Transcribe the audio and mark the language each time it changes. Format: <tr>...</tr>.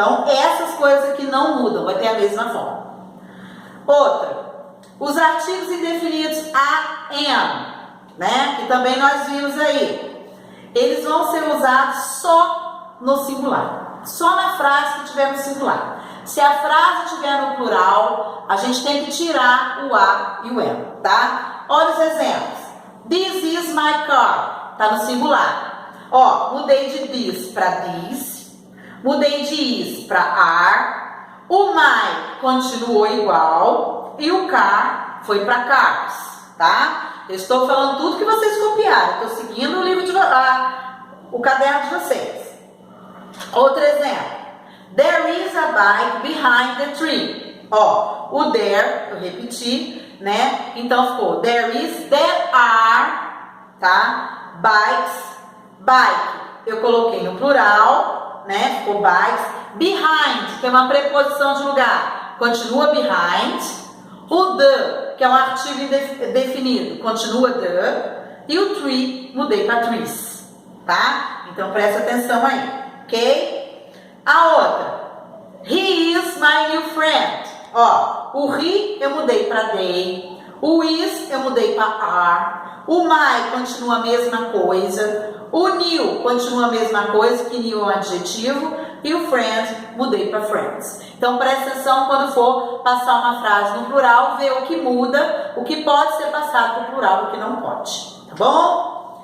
<pt>Então, essas coisas aqui não mudam, vai ter a mesma forma. Outra, os artigos indefinidos am, né? Que também nós vimos aí. Eles vão ser usados só no singular, só na frase que tiver no singular. Se a frase estiver no plural, a gente tem que tirar o a e o am, tá? Olha os exemplos.</pt> <en>This is my car,</en> <pt>tá no singular. Ó, mudei de this para this, mudei de is para are, o my continuou igual e o car foi para cars, tá? Eu estou falando tudo que vocês copiaram, estou seguindo o livro o caderno de vocês. Outro exemplo.</pt> <en>There is a bike behind the tree.</en> <pt>Ó, o there, eu repeti, né? Então ficou there are, tá? Bikes, bike, eu coloquei no plural, né? Ficou bikes. Behind, que é uma preposição de lugar, continua behind. O the, que é um artigo indefinido, continua the. E o tree, mudei para trees, tá? Então presta atenção aí, ok? A outra,</pt> <en>he is my new friend.</en> <pt>Ó, o he eu mudei para they, o is eu mudei para are, o my continua a mesma coisa, o new continua a mesma coisa, que new é um adjetivo, e o friend mudei para friends. Então presta atenção quando for passar uma frase no plural, ver o que muda, o que pode ser passado para o plural e o que não pode, tá bom?</pt>